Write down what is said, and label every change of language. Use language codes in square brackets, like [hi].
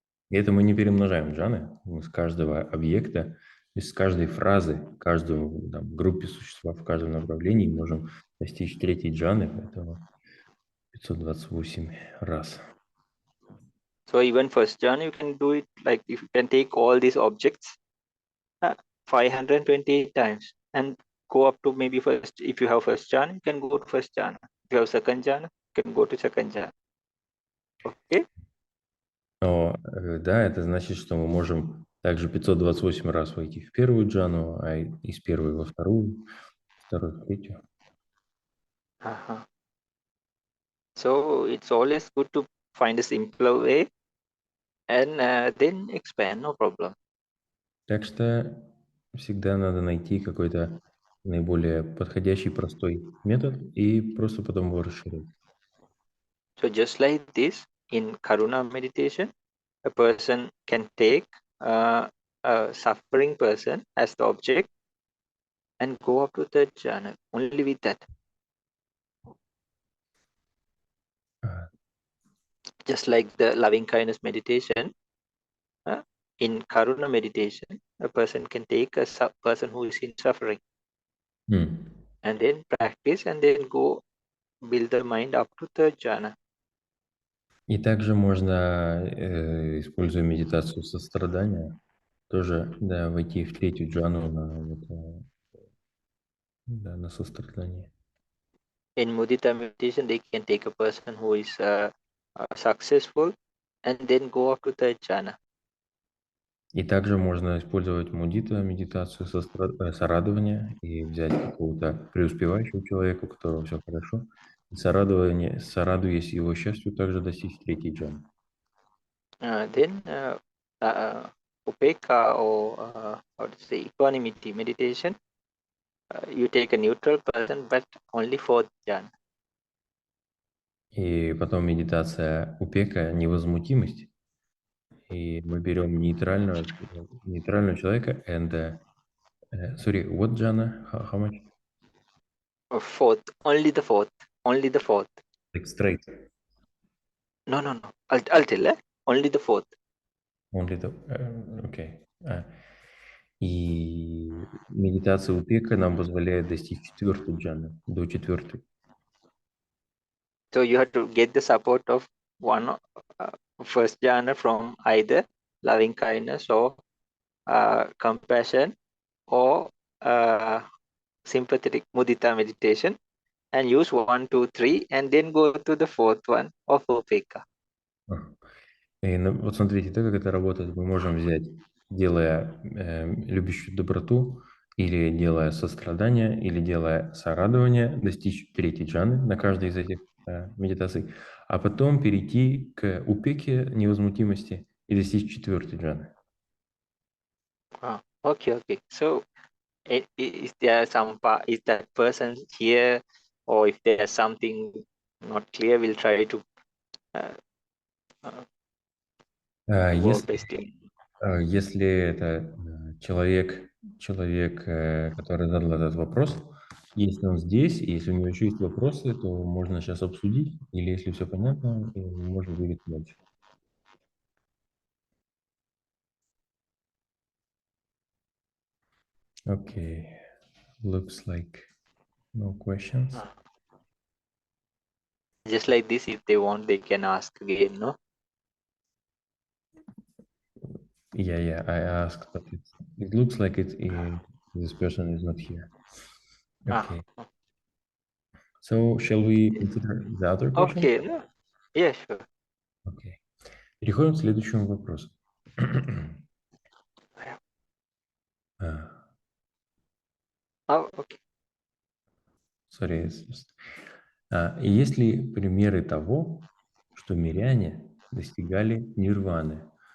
[ru] И это мы не перемножаем джаны. Мы с каждого объекта, из каждой фразы, каждой группе существа в каждом направлении можем достичь третьей джаны, этого 528 раз. [en] So even first jhana, you can do it like if you can take all these objects 528 times and go up to maybe first. If you have first jhana, you can go to first jhana. If you have second jhana, you can go to second jhana. Okay. [ru] Но, да, это значит, что мы можем также 528 раз войти в первую джану, а из первой во вторую, вторую в третью. [en] So it's always good to find a simpler way and then expand, no problem. [ru] Так что всегда надо найти какой-то наиболее подходящий, простой метод и просто потом его расширять. [en] So just like this, in Karuna meditation, a person can take a suffering person as the object and go up to third jhana only with that. Just like the loving kindness meditation, in Karuna meditation, a person can take a person who is in suffering and then practice and then go build the mind up to third jhana. [ru] И также можно, используя медитацию сострадания, тоже войти в третью джану на сострадание. [en] In mudita meditation, they can take a person who is successful and then go up to third jhana. [ru] И также можно использовать мудита, медитацию сорадования, и взять какого-то преуспевающего человека, у которого все хорошо, и сорадуясь его счастью, также достичь третьей джаны. [en] Then upeka or how to say equanimity meditation, you take a neutral person but only fourth jhana. [ru] И потом медитация упека, невозмутимость. И мы берем нейтрального человека [en] and sorry, what jhana? How much? Fourth, only the fourth, only the fourth. Like straight. No, no, no. I'll tell. Only the fourth. Only the... Окей. [ru] И медитация упека нам позволяет достичь четвертой джаны, до четвертой. [en] So you have to get the support of one first jhana from either loving kindness or compassion or sympathetic mudita meditation, and use 1, 2, 3, and then go to the fourth one of upeka. [ru] И вот смотрите, так как это работает, мы можем взять, делая любящую доброту, или делая сострадание, или делая сорадование, достичь третьей джаны на каждой из этих медитаций, а потом перейти к упеке невозмутимости и достичь четвертой джаны. [en] Okay. So is there some part, is that person here, or if there's something not clear, we'll try to work best in. [ru] Если это человек, который задал этот вопрос, если он здесь, и если у него еще есть вопросы, то можно сейчас обсудить, или если все понятно, можно двигаться дальше. [en] Okay, looks like no questions. Just like this, if they want, they can ask again, no? Yeah, I asked, but it looks like this person is not here. Okay. So, shall we consider the other question? Okay, no? Yeah, sure. Okay. [ru] Переходим к следующему вопросу. [en] Okay. [ru] Sorry, есть ли примеры того, что миряне достигали нирваны?